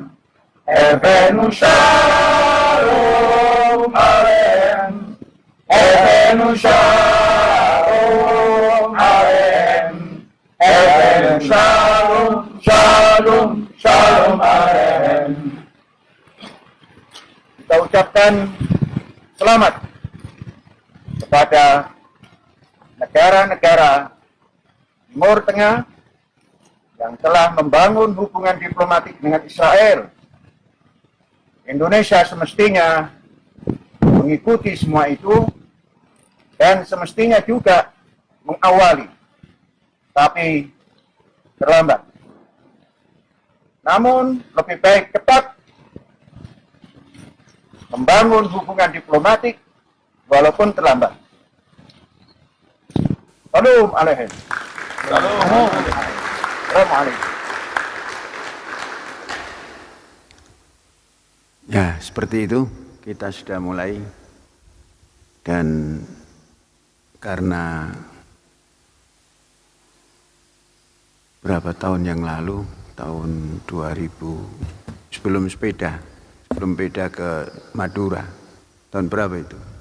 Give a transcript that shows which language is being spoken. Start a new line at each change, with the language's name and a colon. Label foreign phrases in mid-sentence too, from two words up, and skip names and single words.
Hebrew: שלום עליכם. שלום עליכם. שלום, שלום, שלום עליכם.
Indonesian: Kita ucapkan selamat kepada negara-negara Timur Tengah yang telah membangun hubungan diplomatik dengan Israel. Indonesia semestinya mengikuti semua itu dan semestinya juga mengawali, tapi terlambat. Namun lebih baik cepat membangun hubungan diplomatik walaupun terlambat.
Hebrew: שלום עליכם.
Indonesian: Assalamualaikum. Ya, seperti itu kita sudah mulai, dan karena berapa tahun yang lalu, tahun 2000, sebelum beda ke Madura, tahun berapa itu?